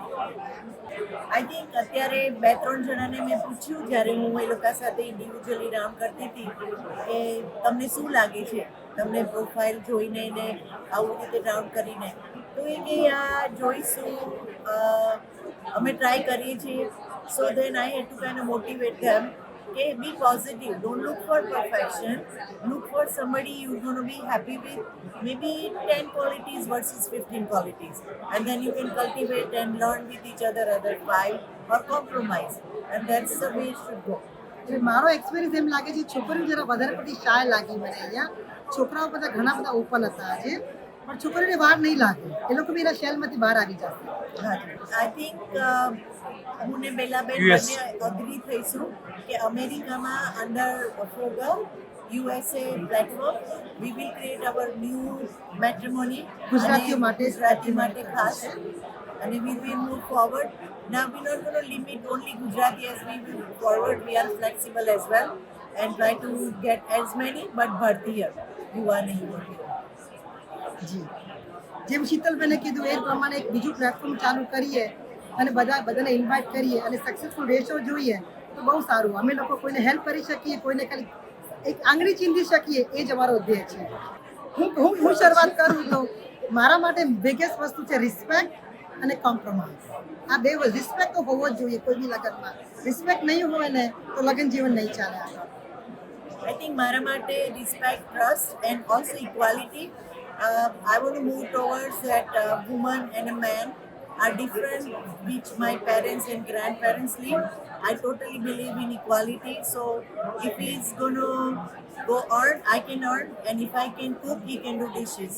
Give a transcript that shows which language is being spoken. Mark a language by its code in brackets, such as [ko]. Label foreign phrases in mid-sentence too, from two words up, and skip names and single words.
[en] I think [gu] અત્યારે 2-3 જણાને મેં પૂછ્યું જ્યારે હું એ લોકો સાથે [en] individually round [gu] કરતી હતી કે તમને શું લાગે છે, તમને પ્રોફાઇલ જોઈને ને આવું રીતે રાઉન્ડ કરીને, તો એ કે આ જોઈશું, અમે ટ્રાય કરીએ છીએ. [en] so then I had to kind of motivate them કે be positive, don't look for perfection, look for somebody you're going to be happy with, maybe 10 qualities versus 15 qualities, and then you can cultivate and learn with each other 5 or compromise, and that's the way it should go. [gu] એટલે મારો એક્સપિરિયન્સ એમ લાગે છે, છોકરીઓ જરા વધારે પડતી શાય લાગી મને અહીંયા. છોકરાઓ બધા ઘણા બધા ઓપન હતા આજે, પણ છોકરીઓને વાર નહીં લાગે, એ લોકો બી એના શેલમાંથી બહાર આવી જશે. [en] I think [gu] હું ને બેલાબેન બંને અગ્રી થઈશું કે અમેરિકામાં [en] અંડર ફોગમ USA platform we will create our new matrimony [gu] ગુજરાતીઓ માટે ગુજરાતી માટે ખાસ, [en] and we will move forward. Now we're not going to limit only Gujarati, as we move forward we are flexible as well and try to get as many but Bhartiya [gu] યુવા ને યુવતીઓ. જી, જેમ શીતલબેને કીધું એ પ્રમાણે એક બીજું પ્લેટફોર્મ ચાલુ કરીએ અને બધાને ઇન્વાઇટ કરીએ અને સક્સેસફુલ રેશો જોઈએ તો બહુ સારું. અમે લોકો કોઈને હેલ્પ કરી શકીએ, કોઈને ખાલી એક આંગળી ચીંધી શકીએ, એ જ અમારો ધ્યેય છે. હું શરૂઆત કરું તો મારા માટે બિગેસ્ટ વસ્તુ છે રિસ્પેક્ટ અને કોમ્પ્રોમાઇઝ. આ બે રિસ્પેક્ટ તો હોવો જ જોઈએ કોઈ બી લગ્નમાં. રિસ્પેક્ટ નહીં હોય ને તો લગ્ન જીવન નહીં ચાલે આગળ. [en] I think [gu] મારા માટે [en] respect, trust and also equality. I want to move towards that woman and a man are different, which my parents and grandparents live. I totally believe in equality. So if he's going to go earn, I can earn, and if I can cook, he can do dishes.